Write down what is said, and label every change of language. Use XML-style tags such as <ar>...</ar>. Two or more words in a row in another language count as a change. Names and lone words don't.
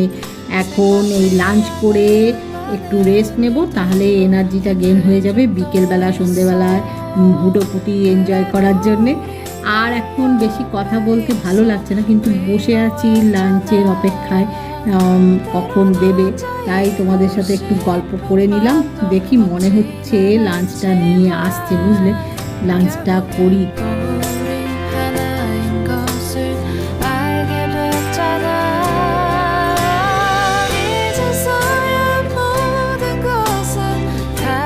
<bn>এখন এই লাঞ্চ করে একটু রেস্ট নেব, তাহলে এনার্জিটা গেন হয়ে যাবে বিকেলবেলা সন্ধ্যেবেলায় হুটোপুটি এনজয় করার জন্যে। আর এখন বেশি কথা বলতে ভালো লাগছে না, কিন্তু বসে আছি লাঞ্চের অপেক্ষায়, কখন দেবে, তাই তোমাদের সাথে একটু গল্প করে নিলাম। দেখি, মনে হচ্ছে লাঞ্চটা নিয়ে আসছে, বুঝলে, লাঞ্চটা করি।</bn> <ko>우리 하나인 것을 알게 됐잖아. 이제서야 모든 것은</ko>